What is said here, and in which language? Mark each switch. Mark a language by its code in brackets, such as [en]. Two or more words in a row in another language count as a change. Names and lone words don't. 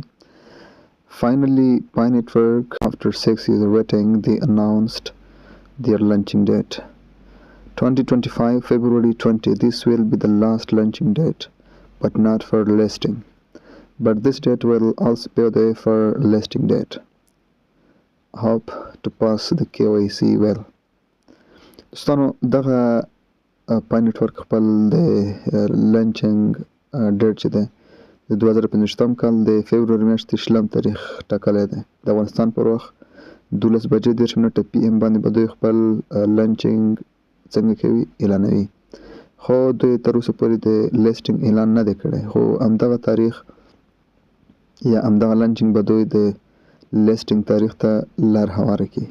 [en] Finally, Pi Network, after 6 years of waiting, they announced their launching date. 2025 February 20. This will be the last launching date, but not for listing. But this date will also be the way for listing date. Hope to pass the KYC well. [ps] دوستانو دغه پای نټورک خپل د [en] launching date [ps] چې دی د 2015 کال د فبروري میاشتې 20 تاریخ ټاکلی دی. د افغانستان پر وخت 12:30 پی ام باندې به دوی خپل لانچینګ څنګه کوي اعلانوي، خو دوی تر اوسه پورې د لیسټینګ اعلان نه دی کړی، خو همدغه تاریخ یا همدغه لانچینګ به دوی د لیسټینګ تاریخ ته لار هواره کړي.